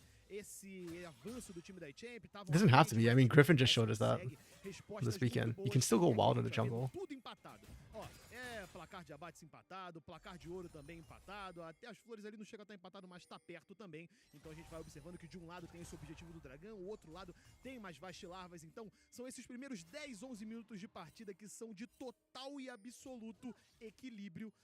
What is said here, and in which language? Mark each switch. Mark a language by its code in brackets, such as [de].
[pt] esse avanço do time da Champ. [en] It doesn't have to be. I mean, Griffin just showed us that this weekend. You can still go wild in the jungle. [pt] Tudo empatado. Ó, placar de abates empatado, placar de ouro também empatado, até as flores ali não chega a estar empatado, mas está perto também. Então a gente vai observando que de um lado tem esse objetivo do dragão, o outro lado tem mais vastilarvas. Então são esses primeiros 10, 11 minutos de partida que são de total e absoluto equilíbrio.